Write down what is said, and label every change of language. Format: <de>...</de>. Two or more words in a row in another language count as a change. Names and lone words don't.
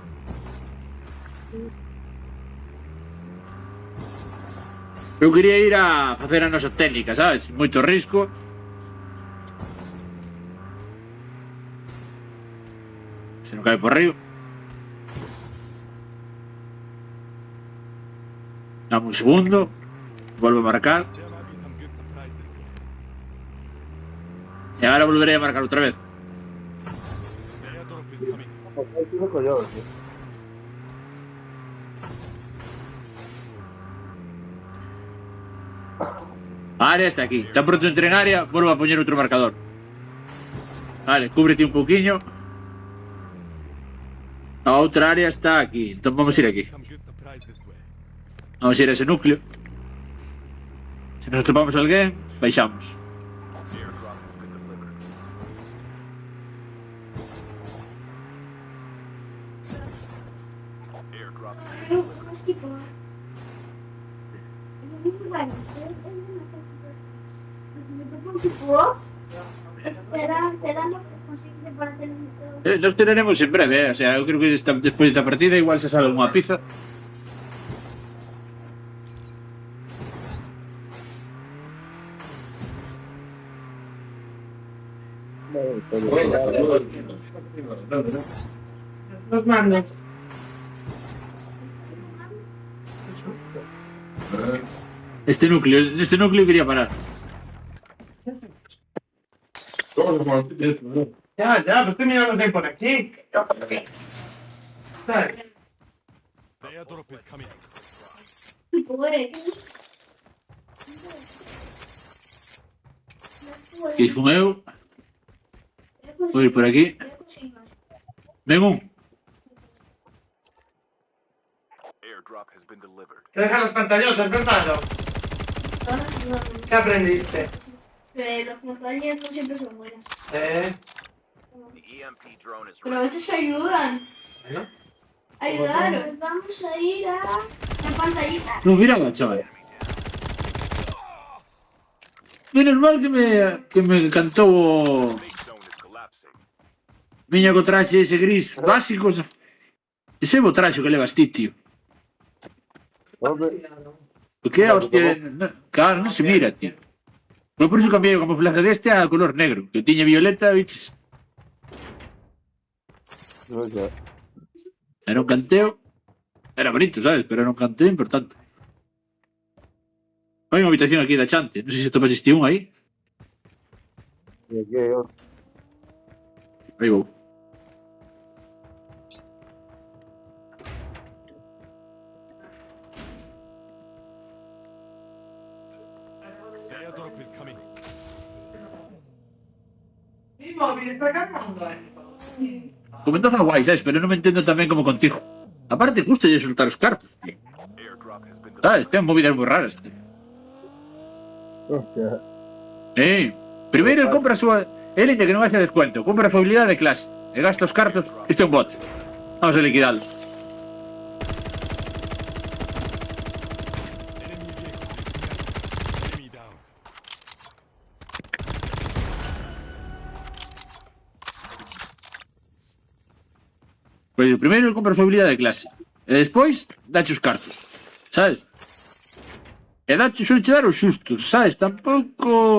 <gl>Eu quería ir a facer a nosa técnica, sabes? Moito risco. Se non cae por río. Dame un segundo. Volvo a marcar.</gl> <en>There might be some good surprise this way.</en> <gl>E agora volveré a marcar outra vez.</gl> <en>The airdrop is coming.</en> <gl>A área está aquí. Tan pronto entre en área, volvo a poñer outro marcador. Vale, cúbrete un pouquiño. A outra área está aquí. Entón vamos a ir aquí.</gl> <en>Some good surprise this way.</en> <gl>Vamos a ir a ese núcleo. Se nos topamos a alguén, baixamos.</gl> <en>Airdrop has been delivered. Airdrop has been delivered.</en> <es>Será lo que consigue para hacer</es> <gl>Nos teremos en breve,</gl> <es>O sea,</es> <gl>eu creo que despois desta partida igual se sale unha pizza.</gl> <es>Los mandos.</es> <gl>Neste núcleo quería parar.</gl> <es>Ya, pues estoy mirando que hay por aquí. ¿Sabes?</es> <en>The airdrop is coming.</en> <gl>Que fun eu. Vou ir por aquí. Ven un.</gl> <en>Airdrop has been delivered.</en> <es>Te dejan las pantallotas, ¿verdad? ¿Qué aprendiste? Que las montañas no siempre son buenas. Eh.</es> <en>The EMP drone is</en> <es>Pero a</es> <en>ready.</en> <es>veces ayudan. Bueno. Ayudaron. Vamos a ir a la pantallita.</es> <gl>Non miraba, chaval. Menos mal que me cantou o</gl> <en>Safe zone is collapsing.</en> <gl>miña co traxe ese gris básico. Ese bo traxe que levas ti, tío. Porque, hostia, claro, non se mira, tío. Foi por iso cambiei o camuflaje deste a color negro, que tiña violeta, biches.</gl> <es>O sea,</es> <gl>Era un canteo. Era bonito, sabes? Pero era un canteo importante. Hai unha habitación aquí da Chante. Non sei se topas este un aí.</gl> <es>y aquí hay otro.</es> <gl>Aí vou.</gl> <en>The airdrop is coming.</en> <es>Mi móvil está cargando,</es> <gl>Comentaza guai, sabes? Pero non me entendo tamén como contigo. Aparte, custa de soltar os cartos, tío.</gl> <en>Airdrop has been</en> <gl>Sabes?</gl> <en>delivered.</en> <gl>Ten movidas moi raras, tío. Hostia. Primeiro compra a súa... Ele ainda que non haxe descuento. Compra a súa habilidade de clase. E gasta os cartos. Isto é un bot. Vamos a liquidalo.</gl> <en>Enemy vehicle is near. Enemy down.</en> <gl>Pois primeiro compra a súa habilidade de clase. E despois, dache os cartos. Sabes? E dache suele che dar os xustos, sabes? Tampouco...</gl>